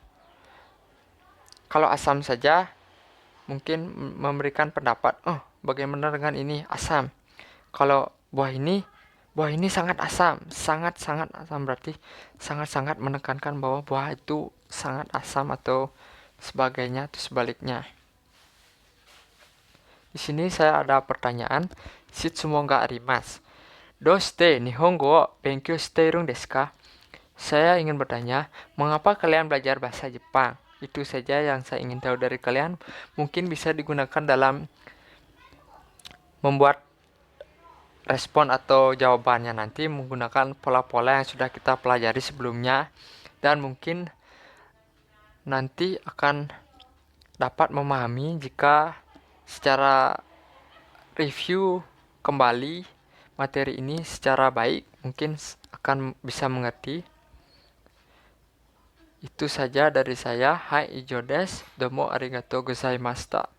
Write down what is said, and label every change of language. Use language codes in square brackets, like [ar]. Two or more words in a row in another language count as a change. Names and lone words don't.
[id] Kalau asam saja mungkin memberikan pendapat, oh bagaimana dengan ini asam. Kalau buah ini sangat asam, sangat-sangat asam, berarti sangat-sangat menekankan bahwa buah itu sangat asam atau sebagainya atau sebaliknya. Di sini saya ada pertanyaan, [ja] 質問があります. どうして日本語を勉強しているんですか? [id] Saya ingin bertanya, mengapa kalian belajar bahasa Jepang? Itu saja yang saya ingin tahu dari kalian. Mungkin bisa digunakan dalam membuat respon atau jawabannya nanti menggunakan pola-pola yang sudah kita pelajari sebelumnya, dan mungkin nanti akan dapat memahami jika secara review kembali materi ini secara baik, mungkin akan bisa mengerti. Itu saja dari saya. [ja] はい、以上です. どうもありがとうございました.